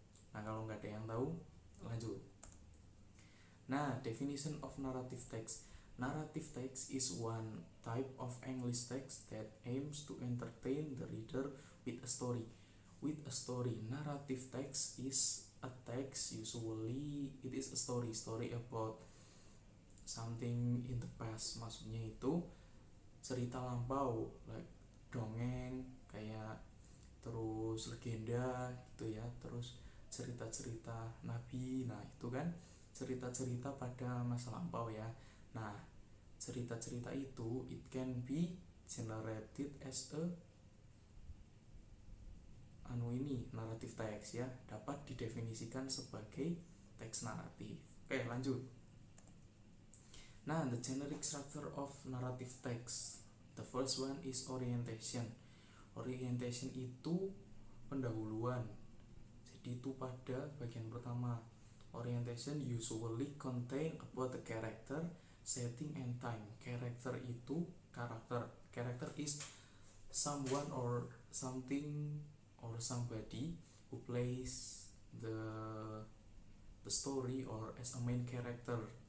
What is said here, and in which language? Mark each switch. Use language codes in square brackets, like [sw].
[id] Nah, kalau nggak ada yang tahu, lanjut. Nah, [en] definition of narrative text. Narrative text is one type of English text that aims to entertain the reader with a story. With a story, narrative text is a text, usually it is a story about something in the past. [id] Maksudnya itu cerita lampau, like dongeng, kayak terus legenda gitu ya, terus cerita-cerita nabi. Nah, itu kan cerita-cerita pada masa lampau ya. Nah, cerita-cerita itu [en] it can be generated as a narrative text [id] ya, dapat didefinisikan sebagai teks naratif. Oke, lanjut. [en] Nah, the generic structure of narrative text. The first one is orientation. [id] Orientation itu pendahuluan. Jadi itu pada bagian pertama. [en] Orientation usually contain about the character, setting and time. Character [id] itu karakter. [en] Character is someone or something or somebody who plays the story or as a main character.